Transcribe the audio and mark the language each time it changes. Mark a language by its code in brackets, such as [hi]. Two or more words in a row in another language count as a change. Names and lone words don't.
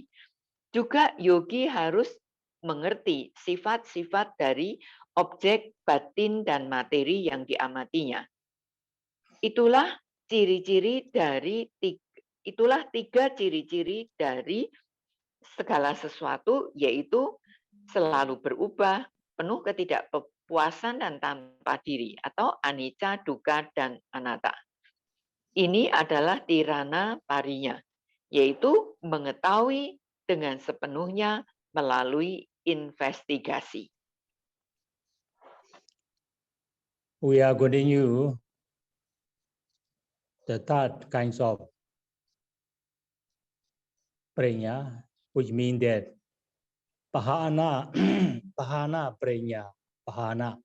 [id] Juga yogi harus mengerti sifat-sifat dari objek batin dan materi yang diamatinya. Itulah tiga ciri-ciri dari segala sesuatu, yaitu selalu berubah, penuh ketidakpuasan dan tanpa diri, atau [pi] anicca, dukkha, [id] dan anatta. Ini adalah [pi] tirana parinya, [id] yaitu mengetahui dengan sepenuhnya melalui investigasi. [en] We are continue the third kinds of prajna, which means that Pahana, [sa] Pahana prajna, [en] Pahana.